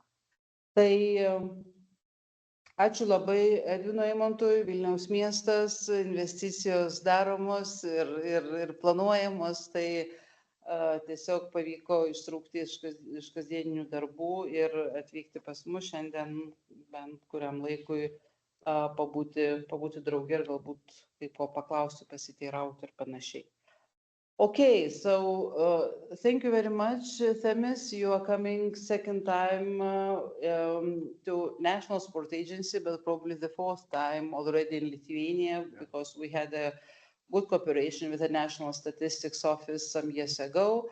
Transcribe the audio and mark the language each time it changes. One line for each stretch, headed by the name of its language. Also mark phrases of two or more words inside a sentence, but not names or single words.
Lithuanian: Tai ačiū labai Edvinui Eimontui, Vilniaus miestas, investicijos daromos ir planuojamos, tai tiesiog pavyko ištrūkti iš kasdieninių darbų ir atvykti pas mus šiandien bent kuriam laikui pabūti drauge ir galbūt kai ko paklausti, pasiteirauti ir panašiai.
English: Okay, so thank you very much, Themis. You are coming second time to National Sport Agency, but probably the 4th time already in Lithuania, because we had a good cooperation with the National Statistics Office some years ago.